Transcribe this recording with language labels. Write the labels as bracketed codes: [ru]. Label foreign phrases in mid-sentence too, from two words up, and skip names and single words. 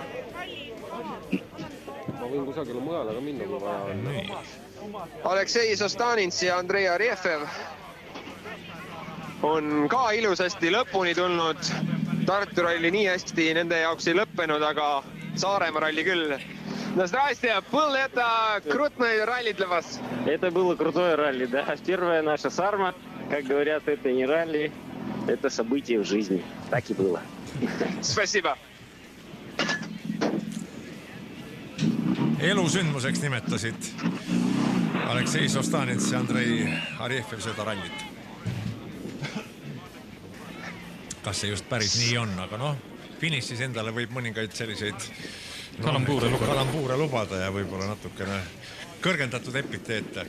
[et] Ma võin kusagile mujale ka minna, kui vaja on. Aleksei Sostanins ja Andrei Arjefev on ka ilusasti lõpuni tulnud. Tartu ralli nii hästi nende jaoks ei lõppenud, aga Saaremaa ralli küll. [ru] No здрасте, был это крутное ралли для вас? Это было крутое ралли, да. Первая наша Сарма, как говорят, это не ралли, это событие в жизни. Так и было. Спасибо. [et] elusündmuseks nimetasid Aleksei Sostanets ja Andrei Arjefjev seda rallit. Kas see just päris nii on, aga noh, finišis endale võib mõningaid selliseid kalambuure lubada ja võib-olla natukene kõrgendatud epiteete.